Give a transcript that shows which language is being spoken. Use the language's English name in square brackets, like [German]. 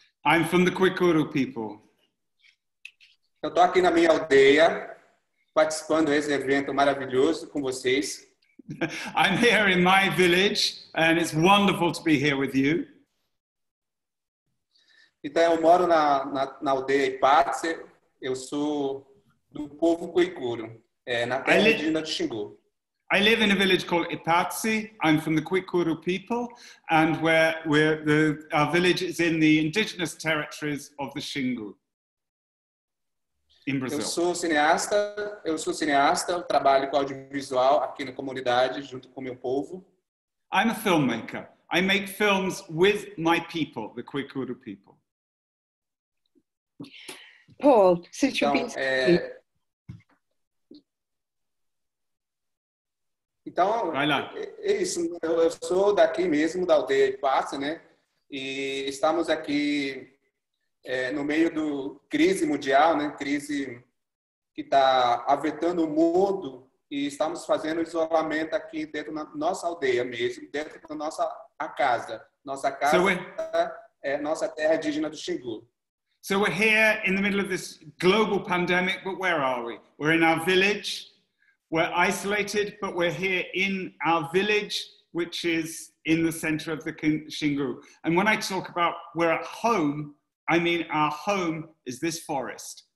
[English] I'm from the Kwikoro people. [Portuguese] Eu estou aqui na minha aldeia, participando desse evento maravilhoso com vocês. [English] I'm here in my village, and it's wonderful to be here with you. [Portuguese] Então, eu moro na aldeia Ipatse. Eu sou do povo Kwikoro, na terra indígena de Xingu. [English] I live in a village called Ipatse. I'm from the Kwikoro people, and our village is in the indigenous territories of the Xingu in Brazil. [Portuguese] Eu sou cineasta, eu trabalho com audiovisual aqui na comunidade junto com o meu povo. [English] I'm a filmmaker. I make films with my people, the Kwikoro people. Paul, since you've been... [Portuguese] Então, é isso. Eu sou daqui mesmo, da aldeia Ipatse, né? E estamos aqui no meio da crise mundial, né? Crise que está afetando o mundo, e estamos fazendo isolamento aqui dentro da nossa aldeia mesmo, dentro da nossa casa. Nossa casa é nossa terra indígena do Xingu. [English] So we're here in the middle of this global pandemic, but where are we? We're in our village. We're isolated, but we're here in our village, which is in the center of the Xingu. And when I talk about we're at home, I mean our home is this forest.